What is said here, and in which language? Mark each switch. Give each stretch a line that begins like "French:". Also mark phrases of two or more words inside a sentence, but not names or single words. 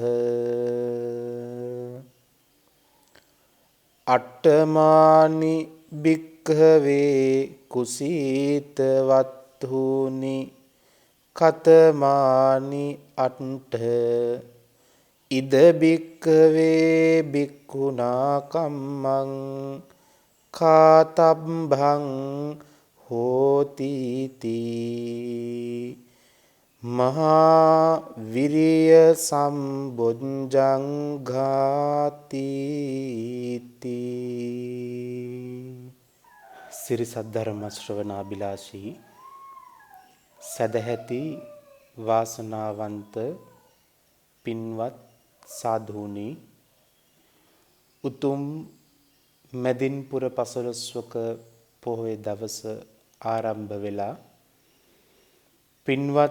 Pali: අට්ඨමානි භික්ඛවේ කුසීතවත්හුනි කතමානි අට්ඨ ඉද භික්ඛවේ භික්ඛුනා කම්මං කාතබ්බං හෝති තී මහා විරිය සම්බොජ්ජං ඝාති තී.
Sinhala: සිරි සද්ධර්ම ශ්‍රවණාබිලාෂී සදැහැති වාසනාවන්ත පින්වත් සාධූනි උතුම් මැදින්පුර පසළොස්වක පොහොය දවස ආරම්භ වෙලා පින්වත්